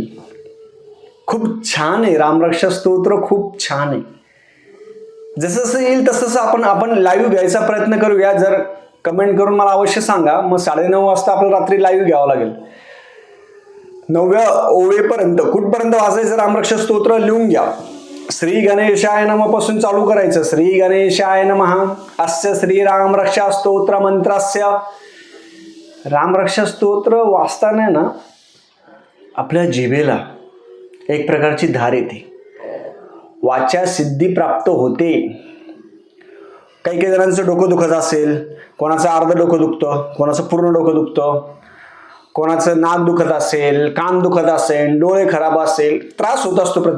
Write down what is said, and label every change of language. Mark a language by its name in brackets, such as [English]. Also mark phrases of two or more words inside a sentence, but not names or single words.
[Marathi] खूप छान आहे रामरक्षा स्तोत्र, खूप छान आहे. जसं जसं येईल तसं आपण लाईव्ह घ्यायचा प्रयत्न करूया. जर कमेंट करून मला अवश्य सांगा. मग 9:30 वाजता आपल्याला रात्री लाईव्ह घ्यावं लागेल. 9व्या ओवेपर्यंत कुठपर्यंत वाचायचं रामरक्षा स्तोत्र लिहून घ्या. [Sanskrit] श्री गणेशाय नमः [Marathi] पासून चालू करायचं. [Sanskrit] श्री गणेशाय नमः अस्य श्री रामरक्षा स्तोत्र मंत्रस्य. [Marathi] रामरक्षा स्तोत्र वाचताना ना आपल्या जिभेला एक प्रकारची धार येते, वाचा सिद्धी प्राप्त होते. काही काही जणांचं डोकं दुखत असेल, कोणाचं अर्ध डोकं दुखतं, कोणाचं पूर्ण डोकं दुखतं, कोणाचं नाक दुखत असेल, कान दुखत असेल, डोळे खराब असेल, त्रास होत असतो प्रत्येक.